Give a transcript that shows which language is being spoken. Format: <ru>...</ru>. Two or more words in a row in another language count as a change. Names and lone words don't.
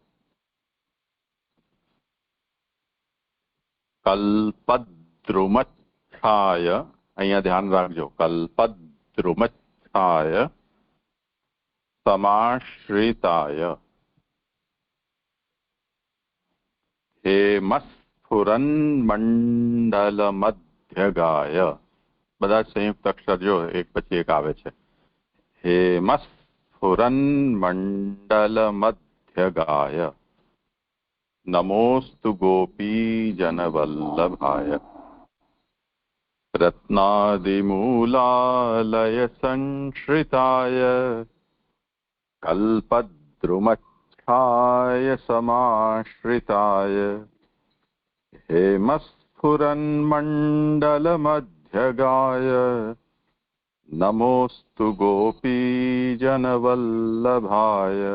<gu>કલ્પદ્રુમચ્છાય, અહીંયા ધ્યાન રાખજો,</gu> <sa>कल्पद्रुमच्छाय समाश्रिताय हेमस्फुरन्मण्डलमध्यगाय,</sa> <gu>બધા સંયુક્ત અક્ષર જો એક પછી એક આવે છે।</gu> <sa>હેમસ્ફુરન્મण्डलमध्यगाय नमोऽस्तु गोपीजनवल्लभाय। रत्नादिमूलालय संश्रिताय कल्पद्रुमच्छ द्रुमच्छाय समाश्रिताय हेमस्फुरन्मण्डलमध्यगाय नमोऽस्तु गोपीजनवल्लभाय।</sa>